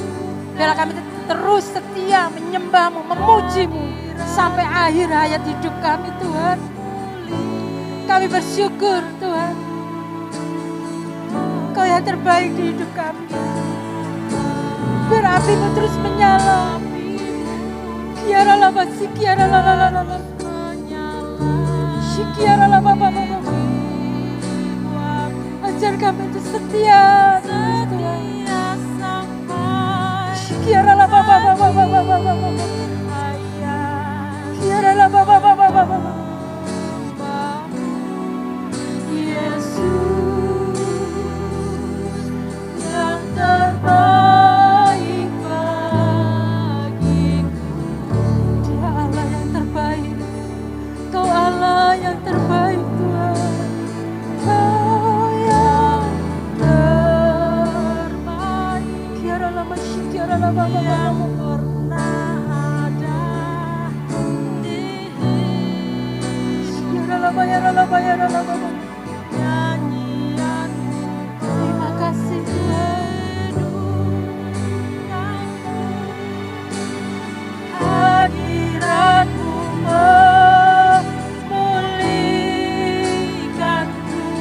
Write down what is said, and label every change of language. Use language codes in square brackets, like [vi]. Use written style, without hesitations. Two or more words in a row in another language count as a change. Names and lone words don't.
[id] Biarlah kami terus setia menyembah-Mu, memuji-Mu sampai akhir hayat hidup kami Tuhan. Kami bersyukur Tuhan, Kau yang terbaik di hidup kami. Biar api-Mu terus menyala. Kiara lama sikiara la sikiara la baba. Ajar kami untuk setia Tuhan. Sikiara la baba. Kiara la baba. Yesus yang terbaik bagiku. Dia Allah yang terbaik. Kau Allah yang terbaik Tuhan. Kau yang terbaik. Kiara lama sikiara la baba. Yang pernah ada di sikiara la baba. Terima kasih Tuhan. Hadirat-Mu memulihkanku.